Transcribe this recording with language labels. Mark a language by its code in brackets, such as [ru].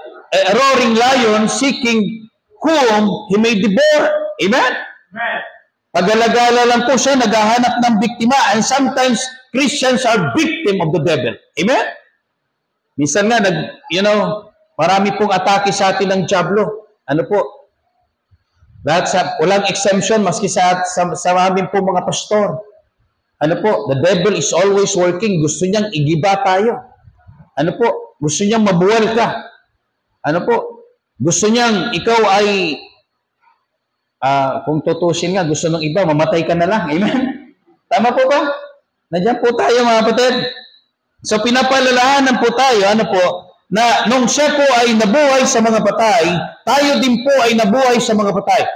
[en] A roaring lion seeking whom he may devour. Amen? [tl] Pag-alagala lang po siya, naghahanap ng biktima. [en] And sometimes, Christians are victim of the devil. Amen? [tl] Minsan nga, marami pong atake sa atin ng diablo. Ano po? Walang exemption, maski sa amin po mga pastor. Ano po? [en] The devil is always working. [tl] Gusto niyang igiba tayo. Ano po? Gusto niyang mabuwal ka. Ano po? Gusto niyang ikaw ay kung tutusin nga, gusto ng iba, mamatay ka na lang. Amen? Tama po ba? Nandiyan po tayo, mga kapatid. So, pinapalalahanan po tayo, na nung siya po ay nabuhay sa mga patay, tayo din po ay nabuhay sa mga patay.